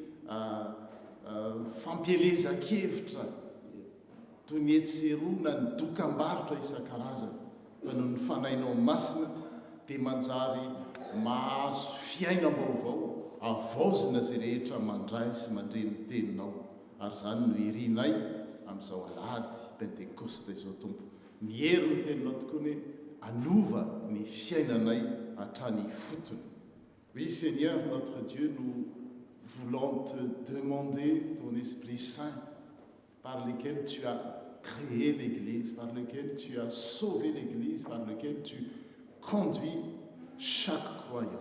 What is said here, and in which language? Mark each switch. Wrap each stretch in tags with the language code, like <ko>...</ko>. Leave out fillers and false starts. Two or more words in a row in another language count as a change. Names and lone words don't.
<mg>fampielezan-kevitra toy ny etserona ny dokam-barotra isan-karazany fa noho ny fanahinao masina dia manjary mahazo fiainam-baovao avaozina zay rehetra mandray sy mandre ny teninao ary zany no irinay amin'izao alahady pentekoste izao tompo mihery ny teninao tokoa ny anova ny fiainanay hatrany fotony.</mg> <fr>Oui Seigneur notre Dieu, nous voulons te demander ton Esprit Saint par lequel tu as créé l'Église, par lequel tu as sauvé l'Église, par lequel tu conduis chaque croyant.</fr>